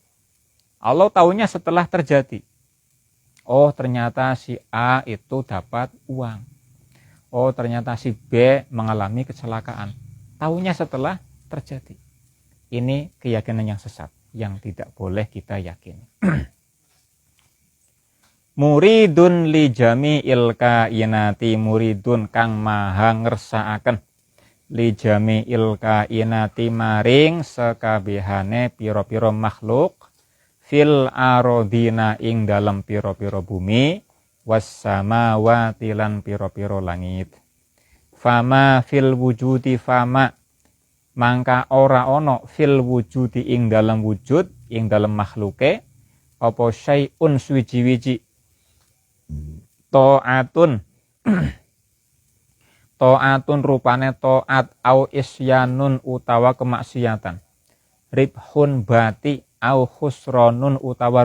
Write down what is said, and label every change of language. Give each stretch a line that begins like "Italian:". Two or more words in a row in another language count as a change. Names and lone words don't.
Indonesian: Allah tahunya setelah terjadi. Oh, ternyata si A itu dapat uang. Oh, ternyata si B mengalami kecelakaan. Tahunya setelah terjadi. Ini keyakinan yang sesat, yang tidak boleh kita yakini.
Arabic: مريد لجميع الكائنات,
Javanese: muridun kang maha ngersakaken
Arabic: لجميع الكائنات
Javanese: maring sekabehane pira-pira makhluk,
Arabic: في الأرضين
Javanese: ing dalam pira-pira bumi,
Arabic: والسماوات
Javanese: lan pira-pira langit.
Arabic: فما في الوجود,
Javanese: fama mangka ora ono
Arabic: في الوجود
Javanese: ing dalam wujud, ing dalam makhluke, apa syai'un suwiji-wiji,
Arabic: طاعة طاعة
Javanese: rupane ta'at,
Arabic: أو عصيان
Javanese: utawa kemaksiatan, ribhun bati,
Arabic: أو خسران
Javanese: utawa